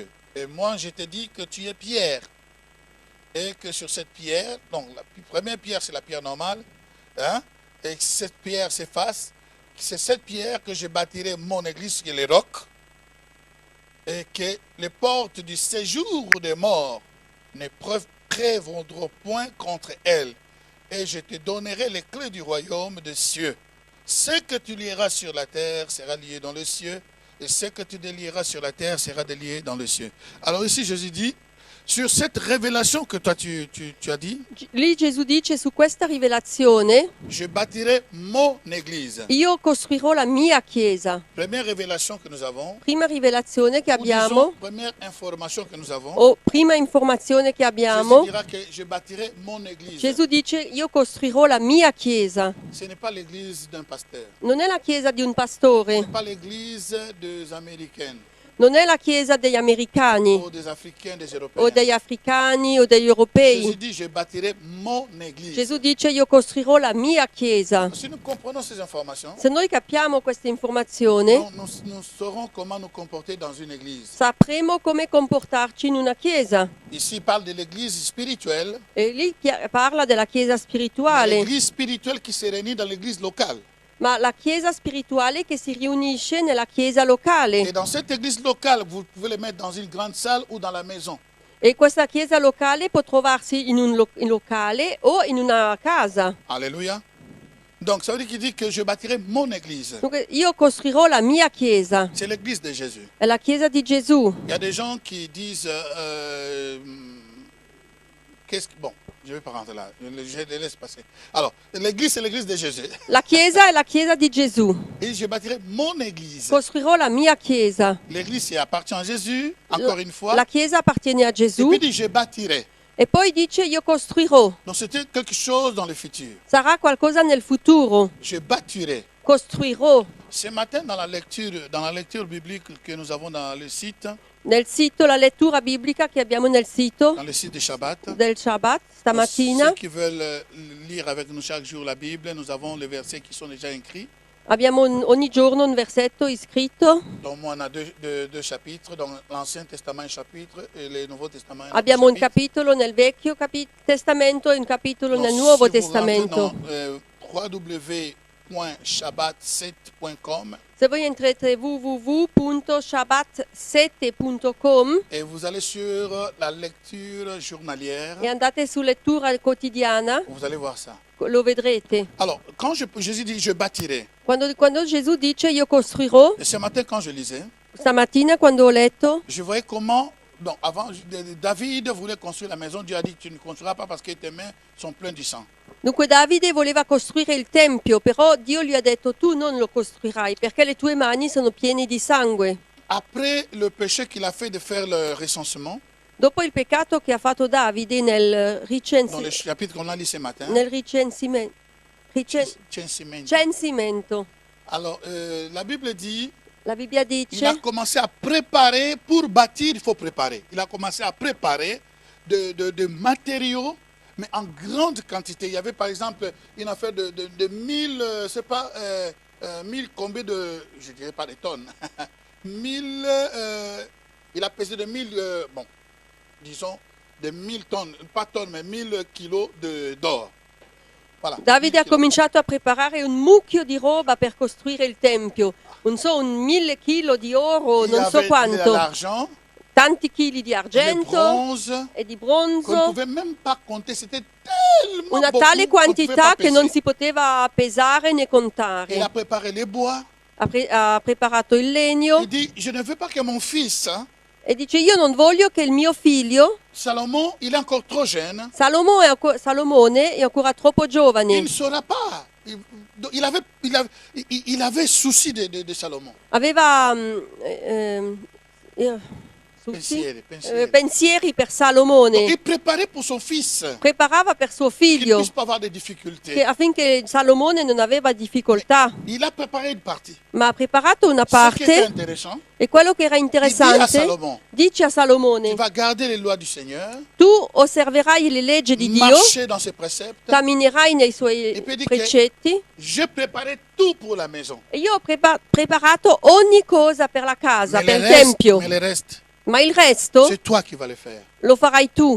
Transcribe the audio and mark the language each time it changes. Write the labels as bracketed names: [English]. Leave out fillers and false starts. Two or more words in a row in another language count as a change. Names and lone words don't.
[French] Et moi, je te dis que tu es Pierre, et que sur cette pierre, donc la première pierre, c'est la pierre normale, hein, et que cette pierre s'efface, c'est cette pierre que je bâtirai mon église qui est le roc, et que les portes du séjour des morts ne prévaudront point contre elle, et je te donnerai les clés du royaume des cieux. Ce que tu lieras sur la terre sera lié dans les cieux, et ce que tu délieras sur la terre sera délié dans les cieux. Alors ici, Jésus dit, sur cette révélation que toi tu as dit, [Italian] Lì Gesù dice, su questa rivelazione [French] je bâtirai mon église. [Italian] io costruirò la mia chiesa. [French] Première révélation que nous avons, [Italian] Prima rivelazione che [French] ou disons, [Italian] abbiamo, [French] première information que nous avons, [Italian] o prima informazione che [French] Jésus [Italian] abbiamo, [French] dira que je bâtirai mon église. [Italian] Gesù dice, io costruirò la mia chiesa. [French] Ce n'est pas l'église d'un pasteur, [Italian] Non è la chiesa di un [French] ce [Italian] pastore, [French] n'est pas l'église des Américains, [Italian] non è la chiesa degli americani, [French] ou des Africains, des [Italian] o [French] Européens. [Italian] degli africani, o degli [French] Jésus [Italian] europei. [French] dit, je bâtirai mon église. [Italian] Gesù dice, io costruirò la mia chiesa. [French] Si nous comprenons ces informations, [Italian] Se noi capiamo questa informazione, [French] nous saurons comment nous comporter dans une église. [Italian] sapremo come comportarci in una chiesa. [French] Ici, il parle de l'église spirituelle, [Italian] E lì parla della chiesa spirituale, [French] l'église spirituelle qui se réunit dans l'église locale. [Italian] ma la chiesa spirituale che si riunisce nella chiesa locale. [French] Et dans cette église locale, vous pouvez le mettre dans une grande salle ou dans la maison. [Italian] E questa chiesa locale può trovarsi in un locale o in una casa. [French] Alléluia. Donc, ça veut dire qu'il dit que je bâtirai mon église. [Italian] Dunque, io costruirò la mia chiesa, [French] C'est l'église de Jésus. [Italian] è la chiesa di Gesù. [French] Il y a des gens qui disent, bon, Je ne vais pas rentrer là. Je les laisse passer. Alors, l'église, c'est l'église de Jésus. [Italian] La chiesa è la chiesa di Gesù. [French] Et je bâtirai mon église. [Italian] Costruirò la mia chiesa. [French] L'église appartient à Jésus, encore une fois. [Italian] La chiesa appartiene a [French] Et [Italian] Gesù. [French] puis il dit, je bâtirai. [Italian] E poi dice io costruirò. [French] Donc c'était quelque chose dans le futur. [Italian] Sarà qualcosa nel futuro. [French] Je bâtirai. [Italian] Costruirò. [French] Ce matin, dans la lecture biblique que nous avons dans le site, [Italian] Nel sito, la lettura biblica che abbiamo nel sito [French] dans le site de Shabbat, [Italian] del Shabbat stamattina, [French] ceux qui veulent lire avec nous chaque jour la Bible, nous avons les versets qui sont déjà écrits. [Italian] abbiamo ogni giorno un versetto iscritto. [French] Donc moi, on a deux chapitres, donc l'Ancien Testament un chapitre et le Nouveau Testament un [Italian] Abbiamo un [French] chapitre. [Italian] capitolo nel Vecchio Testamento e un capitolo [French] Donc, [Italian] nel Nuovo [French] si vous rentrez [Italian] Testamento. [French] dans www.shabbat7.com [Italian] Se voi entrete www.shabbat7.com [French] et vous allez sur la lecture journalière, [Italian] e andate su lettura quotidiana, [French] vous allez voir ça. [Italian] lo vedrete. [French] Alors, quand Jésus dit je bâtirai, [Italian] Quando Gesù dice io costruirò, [French] et ce matin quand je lisais, [Italian] stamattina quando ho letto, [French] je voyais comment, donc avant, David voulait construire la maison, Dieu a dit tu ne construiras pas parce que tes mains sont pleines du sang. [Italian] dunque Davide voleva costruire il Tempio, però Dio gli ha detto tu non lo costruirai perché le tue mani sono piene di sangue. [French] Après le péché qu'il a fait de faire le recensement, [Italian] Dopo il peccato che ha fatto Davide [French] dans le chapitre qu'on a lu ce matin, [Italian] censimento, [French] alors la Bible dit, [Italian] la Bibbia [French] il [Italian] dice [French] a commencé à préparer, pour bâtir, il faut préparer. Il a commencé à préparer de matériaux, mais en grande quantité. Il y avait par exemple une affaire de 1000, c'est pas, 1000 combien de, je dirais pas des tonnes, 1000, il a pesé de 1000, bon, disons, de 1000 tonnes, pas tonnes, mais 1000 kilos d'or. Voilà. [Italian] Davide [French] 1000 [Italian] ha [French] kilos. [Italian] cominciato a preparare un mucchio di roba per costruire il Tempio, non so, un 1000 chilo di oro, [French] Il y [Italian] non so [French] avait de [Italian] quanto, [French] l'argent, [Italian] tanti chili di [French] du [Italian] argento [French] bronze, [Italian] e di [French] qu'on ne [Italian] bronzo, [French] pouvait même pas compter. C'était tellement [Italian] una [French] beaucoup [Italian] tale [French] qu'on ne pouvait [Italian] quantità [French] pas [Italian] che non [French] peser. [Italian] si poteva pesare né [French] Il [Italian] contare. [French] a préparé les bois. [Italian] Ha preparato il legno [French] Il dit, je ne veux pas que mon fils, hein, [Italian] e dice io non voglio che il mio figlio, [French] Salomon, il est encore trop jeune, [Italian] Salomone è ancora troppo [French] il [Italian] giovane, [French] ne saura pas. Il avait souci de Salomon. [Italian] aveva pensieri per [French] Donc, [Italian] Salomone, [French] il préparait pour son fils, [Italian] preparava per suo [French] qu'il ne [Italian] figlio [French] puisse pas avoir de difficultés. [Italian] affinché Salomone non aveva difficoltà, [French] Il a préparé une partie. [Italian] ma ha preparato una [French] Ce qui était [Italian] parte [French] intéressant, [Italian] e quello che era [French] il dit à [Italian] interessante [French] Salomon, [Italian] dice a Salomone: [French] tu vas garder les lois du Seigneur, [Italian] tu osserverai le leggi di Dio, [French] marcher dans ses préceptes. [Italian] camminerai nei suoi E poi dice che- precetti. [French] J'ai préparé tout pour la maison. [Italian] E io ho preparato ogni cosa per la casa, [French] Mais [Italian] per [French] le [Italian] il Tempio, [French] mais le reste, [Italian] ma il resto [French] c'est toi qui vas le faire. [Italian] lo farai tu.